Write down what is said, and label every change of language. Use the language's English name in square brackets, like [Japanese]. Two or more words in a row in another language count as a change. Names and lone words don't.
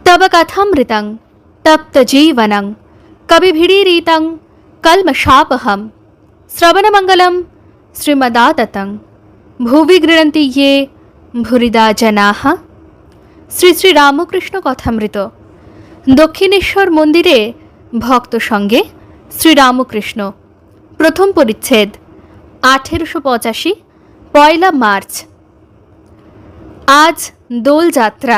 [Sanskrit] तव कथामृतं तप्तजीवनं कविभिरीरितं कल्मषापहं श्रवणमंगलं श्रीमदाततं भुवि गृह्णन्ति ये भूरिदा जनाः। [Bangla] শ্রী শ্রী রামকৃষ্ণ কথামৃত। দক্ষিণেশ্বর মন্দিরে ভক্ত সঙ্গে শ্রীরামকৃষ্ণ। প্রথম পরিচ্ছেদ। 1885 পয়লা মার্চ। আজ দোলযাত্রা।